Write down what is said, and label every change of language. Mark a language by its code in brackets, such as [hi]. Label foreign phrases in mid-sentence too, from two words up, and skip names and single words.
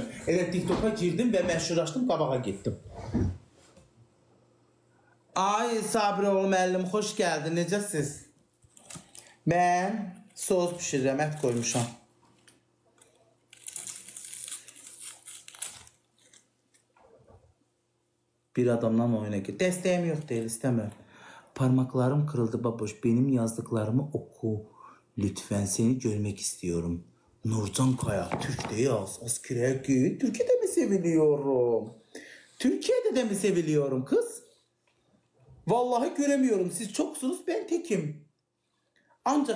[az] Elə TikToka girdim və məşhurlaşdım, qabağa getdim. Ay, Sabiroğlu müəllim, xoş gəldin, necəsiz? Mən sos pişirirəm, ət qoymuşam. Bir adamdan oyuna gir. Dəstəyim yox deyil, istəmirəm. [tr] Parmaklarım kırıldı baboş, benim yazdıklarımı oku. Lütfen seni görmek istiyorum. Nurcan Kaya, Türk'te yaz. Askere git. Türkiye'de mi seviliyorum? Türkiye'de de mi seviliyorum kız? Vallahi göremiyorum. Siz çoksunuz, ben tekim.